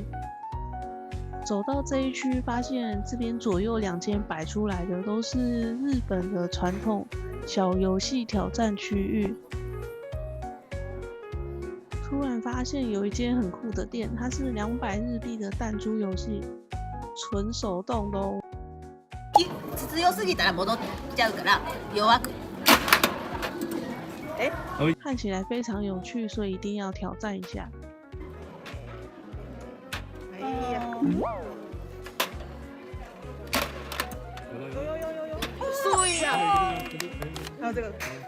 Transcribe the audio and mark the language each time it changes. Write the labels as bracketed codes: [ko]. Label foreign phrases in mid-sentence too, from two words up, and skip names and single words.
[zh] 走到這一區，發現這邊左右2間擺出來的都是日本的傳統小遊戲挑戰區域。突然發現有一間很酷的店，它是200日幣的彈珠遊戲，純手動的哦。 [ja] 強すぎたら戻っちゃうから弱く。 [zh] 看起來非常有趣，所以一定要挑戰一下。所以啊，還有這個。